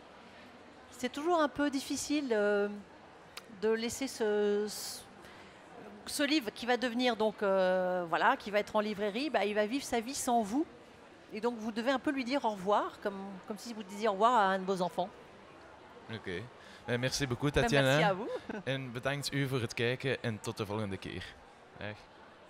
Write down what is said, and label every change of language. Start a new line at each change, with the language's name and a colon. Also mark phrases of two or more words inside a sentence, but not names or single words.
French: C'est toujours un peu difficile de laisser ce livre qui va devenir donc voilà, qui va être en librairie, bah, il va vivre sa vie sans vous. Et donc vous devez un peu lui dire au revoir, comme si vous disiez au revoir à un de vos enfants. Oké. Merci beaucoup, Merci Tatjana. à vous.
Dutch: En bedankt u voor het kijken en tot de volgende keer. Dag.